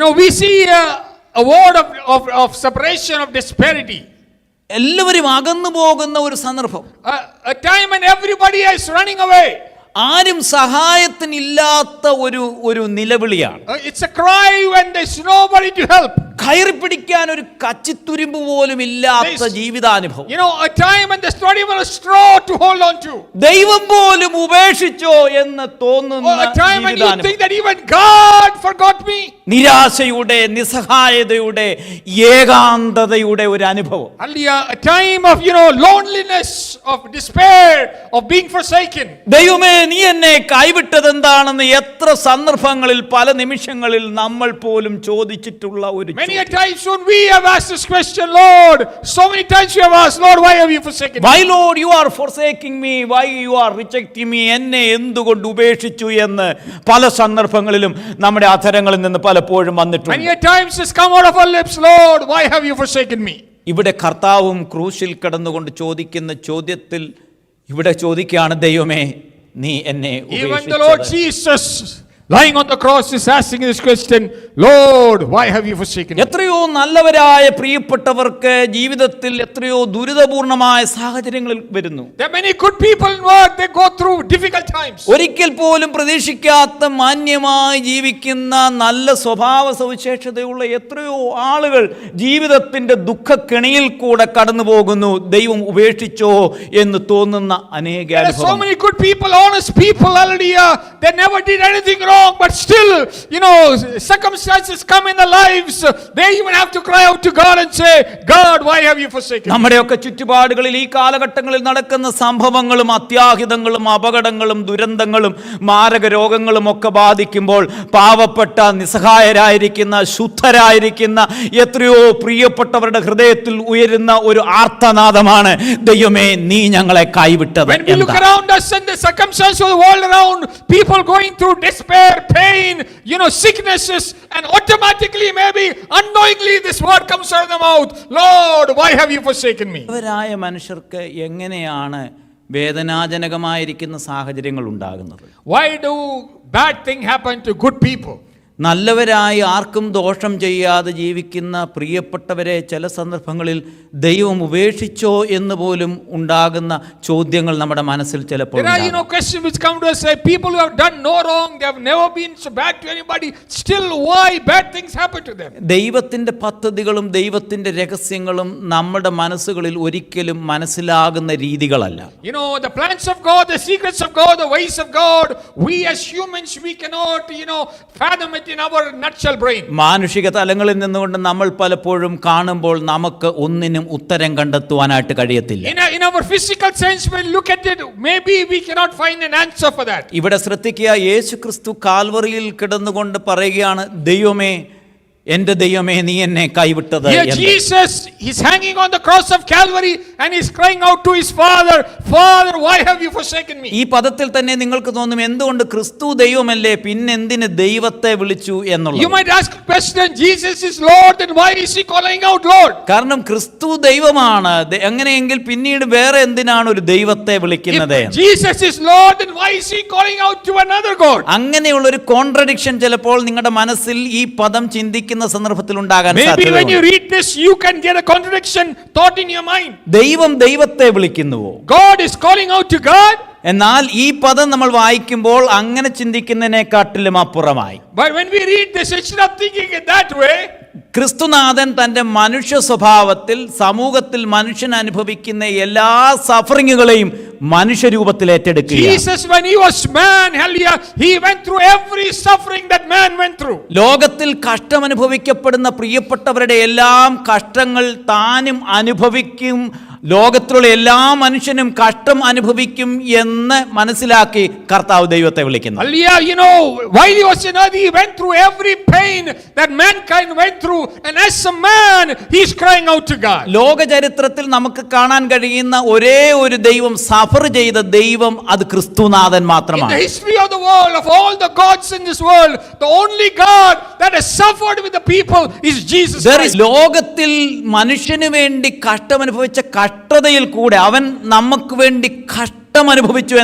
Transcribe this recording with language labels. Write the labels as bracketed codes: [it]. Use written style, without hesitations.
[en] We see a word of separation, of disparity. [ml] എല്ലാവരും അകന്നു പോകുന്ന ഒരു സന്ദർഭം. [en] A time when everybody is running away. [ml] ആരും സഹായത്തിനില്ലാത്ത ഒരു നിലവിളിയാണ്. [en] It's a cry when there's nobody to help. [ml] കയറി പിടിക്കാൻ ഒരു കച്ചിത്തുരുമ്പ് പോലും ഇല്ലാത്ത ജീവിതാനുഭവം. [en] A time when there's not even a straw to hold on to. [ml] ദൈവം പോലും ഉപേക്ഷിച്ചോ എന്ന് തോന്നുന്ന [en] a time when you think that even God forgot me. [ml] നിരാശയുടെ, നിസ്സഹായതയുടെ, ഏകാന്തതയുടെ ഒരു അനുഭവം. [en] A time of loneliness, of despair, of being forsaken. [ml] ദൈവമേ നീ എന്നെ കൈവിട്ടത് എന്താണെന്ന് എത്ര സന്ദർഭങ്ങളിൽ പല നിമിഷങ്ങളിൽ നമ്മൾ പോലും ചോദിച്ചിട്ടുള്ള ഒരു [en] Many a times when we have asked this question, Lord, so many times we have asked, Lord, why have you forsaken me? Why Lord you are forsaking me? Why you are rejecting me? [ml] എന്നെ എന്തുകൊണ്ട് ഉപേക്ഷിച്ചു എന്ന് പല സന്ദർഭങ്ങളിലും നമ്മുടെ അധരങ്ങളിൽ നിന്ന് പലപ്പോഴും വന്നിട്ടുണ്ട്. [en] Many a times it's come out of our lips, Lord, why have you forsaken me? [ml] ഇവിടെ കർത്താവും ക്രൂശിൽ കിടന്നുകൊണ്ട് ചോദിക്കുന്ന ചോദ്യത്തിൽ ഇവിടെ ചോദിക്കുകയാണ്, ദൈവമേ നീ എന്നെ ഉപേക്ഷിച്ചത്. [en] Even the Lord Jesus lying on the cross is asking this question, Lord, why have you forsaken me? [ml] എത്രയോ നല്ലവരായ പ്രിയപ്പെട്ടവർക്ക് ജീവിതത്തിൽ എത്രയോ ദുരിതപൂർണമായ സാഹചര്യങ്ങൾ വരുന്നു. [en] There are many good people in world, they go through difficult times. [ml] ഒരിക്കൽ പോലും പ്രതീക്ഷിക്കാത്ത മാന്യമായി ജീവിക്കുന്ന നല്ല സ്വഭാവ സവിശേഷതയുള്ള എത്രയോ ആളുകൾ ജീവിതത്തിന്റെ ദുഃഖക്കെണിയിൽ കൂടെ കടന്നു പോകുന്നു. ദൈവം ഉപേക്ഷിച്ചോ എന്ന് തോന്നുന്ന അനേക അനുഭവങ്ങൾ. [en] There are so many good people, honest people, hallelujah, they never did anything wrong. But still, circumstances come in their lives. They even have to cry out to God and say, God, why have you forsaken me? [ml] നമ്മുടെയൊക്കെ ചുറ്റുപാടുകളിൽ ഈ കാലഘട്ടങ്ങളിൽ നടക്കുന്ന സംഭവങ്ങളും അത്യാഹിതങ്ങളും അപകടങ്ങളും ദുരന്തങ്ങളും മാരക രോഗങ്ങളും ഒക്കെ ബാധിക്കുമ്പോൾ പാവപ്പെട്ട നിസ്സഹായരായിരിക്കുന്ന ശുദ്ധരായിരിക്കുന്ന എത്രയോ പ്രിയപ്പെട്ടവരുടെ ഹൃദയത്തിൽ ഉയരുന്ന ഒരു ആർത്തനാദമാണ്, ദൈവമേ നീ ഞങ്ങളെ കൈവിട്ടത്. [en] When we look around us and the circumstances of the world around, people going through despair, pain, sicknesses, and automatically, maybe unknowingly, this word comes out of the mouth, Lord, why have you forsaken me? [ml] അവരായ മനുഷ്യർക്ക് എങ്ങനെയാണ് വേദനാജനകമായിരിക്കുന്ന സാഹചര്യങ്ങൾ ഉണ്ടാകുന്നത്? [en] Why do bad things happen to good people? [ml] നല്ലവരായി ആർക്കും ദോഷം ചെയ്യാതെ ജീവിക്കുന്ന പ്രിയപ്പെട്ടവരെ ചില സന്ദർഭങ്ങളിൽ ദൈവം ഉപേക്ഷിച്ചോ എന്ന് പോലും ഉണ്ടാകുന്ന ചോദ്യങ്ങൾ നമ്മുടെ മനസ്സിൽ ചിലപ്പോൾ [en] questions which come to us, say people who have done no wrong, they have never been so bad to anybody, still why bad things happen to them? [ml] ദൈവത്തിന്റെ പദ്ധതികളും ദൈവത്തിന്റെ രഹസ്യങ്ങളും നമ്മുടെ മനസ്സുകളിൽ ഒരിക്കലും മനസ്സിലാകുന്ന രീതികളല്ല. [en] The plans of God, the secrets of God, the ways of God, we as humans we cannot fathom it it in our nutshell brain. [ml] മാനുഷിക തലങ്ങളിൽ നിന്നുകൊണ്ട് നമ്മൾ പലപ്പോഴും കാണുമ്പോൾ നമുക്ക് ഒന്നിനും ഉത്തരം കണ്ടെത്തുവാനായിട്ട് കഴിയത്തില്ല. [en] In our physical sense, when we look at it, maybe we cannot find an answer for that. [ml] ഇവിടെ ശ്രദ്ധിക്കുക, യേശു ക്രിസ്തു കാൽവറിയിൽ കിടന്നുകൊണ്ട് പറയുകയാണ്, ദൈവമേ എന്റെ ദൈവമേ നീ എന്നെ കൈവിട്ടത് [en] Here [ml] എന്ന്. [en] Jesus is hanging on the cross of Calvary and he's crying out to his Father, Father, why have you forsaken me? [ml] ഈ പദത്തിൽ തന്നെ നിങ്ങൾക്ക് തോന്നും, എന്തുകൊണ്ട് ക്രിസ്തു ദൈവമല്ലേ പിന്നെന്തിന് ദൈവത്തെ വിളിച്ചു [en] You [ml] എന്നുള്ളത്. [en] might ask a question, Jesus is Lord, then why is he calling out Lord? [ml] കാരണം ക്രിസ്തു ദൈവമാണ്. അങ്ങനെയെങ്കിൽ പിന്നീട് വേറെ എന്തിനാണ് ഒരു ദൈവത്തെ വിളിക്കുന്നത്? [en] If Jesus is Lord, then why is he calling out to another God? [ml] അങ്ങനെയുള്ള ഒരു കോൺട്രഡിക്ഷൻ ചിലപ്പോൾ നിങ്ങളുടെ മനസ്സിൽ ഈ പദം ചിന്തിക്കുന്ന സന്ദർഭത്തിൽ ഉണ്ടാകാൻ [en] Maybe when you [ml] സാധ്യതയുണ്ട്. [en] read this, you can get a contradiction thought in your mind. [ml] ദൈവം ദൈവത്തെ വിളിക്കുന്നുവോ? [en] God is calling out to God. [ml] എന്നാൽ ഈ പദം നമ്മൾ വായിക്കുമ്പോൾ അങ്ങനെ ചിന്തിക്കുന്നതിനെക്കാട്ടിലും അപ്പുറമായി. [en] But when we read this, instead of thinking it that way, [ml] ക്രിസ്തുനാഥൻ തന്റെ മനുഷ്യ സ്വഭാവത്തിൽ സമൂഹത്തിൽ മനുഷ്യൻ അനുഭവിക്കുന്ന എല്ലാ സഫറിങ്ങുകളെയും മനുഷ്യരൂപത്തിൽ ഏറ്റെടുക്കുകയാണ്. [en] Jesus, when he was man, hallelujah, he went through every suffering that man went through. [ml] ലോകത്തിൽ കഷ്ടം അനുഭവിക്കപ്പെടുന്ന പ്രിയപ്പെട്ടവരുടെ എല്ലാം കഷ്ടങ്ങൾ താനും അനുഭവിക്കും, ലോകത്തിലുള്ള എല്ലാ മനുഷ്യനും കഷ്ടം അനുഭവിക്കും എന്ന് മനസ്സിലാക്കി കർത്താവ് ദൈവത്തെ വിളിക്കുന്നു. [en] Hallelujah, you know, while he was in earth, he went through every pain that mankind went through, and as a man, he's crying out to God. [ml] ലോക ചരിത്രത്തിൽ നമുക്ക് കാണാൻ കഴിയുന്ന ഒരേ ഒരു ദൈവം, സഫർ ചെയ്ത ദൈവം, അത് ക്രിസ്തുനാഥൻ [en] In the [ml] മാത്രമാണ്. [en] history of the world, of all the gods in this world, the only God that has suffered with the people is Jesus Christ. [ml] ലോകത്തിൽ മനുഷ്യന് വേണ്ടി കഷ്ടം അനുഭവിച്ച കഷ്ടതയിൽ കൂടെ അവൻ നമുക്ക് വേണ്ടി കഷ്ടം അനുഭവിച്ചു എന്ന്